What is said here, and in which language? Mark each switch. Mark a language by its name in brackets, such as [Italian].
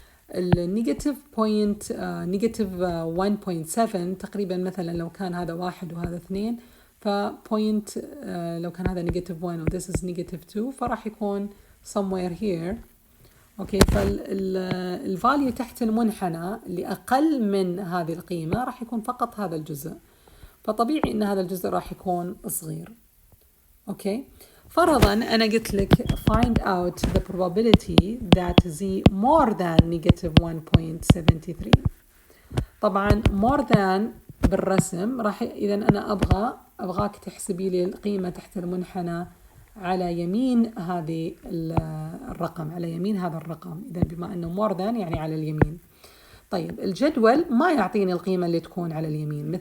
[Arabic] النيجاتيف 1.7 تقريبا مثلا لو كان هذا 1 وهذا 2 فبوينت لو كان هذا نيجاتيف 1 و [English] this is [Arabic] نيجاتيف 2 فراح يكون somewhere here. اوكي فالفاليو تحت المنحنى اللي اقل من هذه القيمه راح يكون فقط هذا الجزء. فطبيعي ان هذا الجزء راح يكون صغير. اوكي فرضا انا قلت لك [English] find out the probability that z more than negative 1.73. [Arabic] طبعا [English] more than [Arabic] بالرسم راح اذا انا ابغاك تحسبي لي القيمه تحت المنحنى على يمين هذه الرقم، على يمين هذا الرقم. إذا بما أنه more than يعني على اليمين. طيب الجدول ما يعطيني القيمة اللي تكون على اليمين.